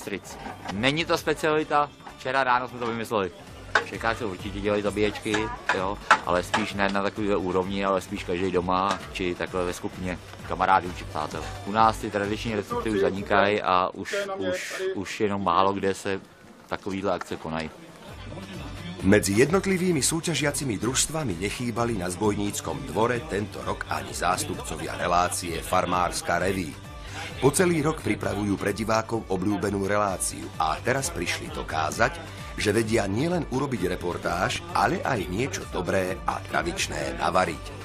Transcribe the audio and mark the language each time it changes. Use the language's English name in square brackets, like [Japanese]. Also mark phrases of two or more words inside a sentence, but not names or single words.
[Czech] Není to specialita včera ráno jsme to vymysleli. Čekáci určitě dělají zabíječky, jo, ale spíš ne na takové úrovni, ale spíš každý doma, či takhle ve skupině kamarádů či přátel. U nás ty tradiční recepty už zanikají a už jenom málo kde se takovýhle akce konají. [Slovak] Medzi jednotlivými súťažiacimi družstvami nechýbali na Zbojníckom dvore tento rok ani zástupcovia relácie Farmárska reví. Po celý rok pripravujú pre divákov obľúbenú reláciu a teraz prišli dokázať, že vedia nielen urobiť reportáž, ale aj niečo dobré a tradičné navariť.